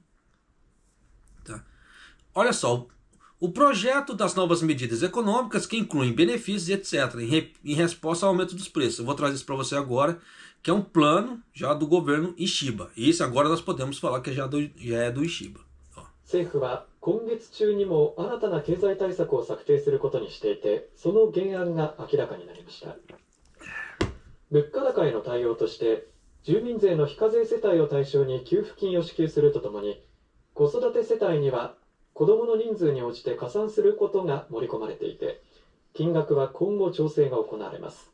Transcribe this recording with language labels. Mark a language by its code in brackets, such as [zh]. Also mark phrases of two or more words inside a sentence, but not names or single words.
[pt] Tá? Olha só, o projeto das novas medidas econômicas que incluem benefícios e etc. em resposta ao aumento dos preços. Eu vou trazer isso para você agora, que é um plano já do governo Ishiba. E esse agora nós podemos falar que já é do Ishiba. [ja] 政府は今月中にも新たな経済対策を策定することにしていて、その原案が明らかになりました。物価高への対応として、住民税の非課税世帯を対象に給付金を支給するとともに、子育て世帯には子どもの人数に応じて加算することが盛り込まれていて、金額は今後調整が行われます。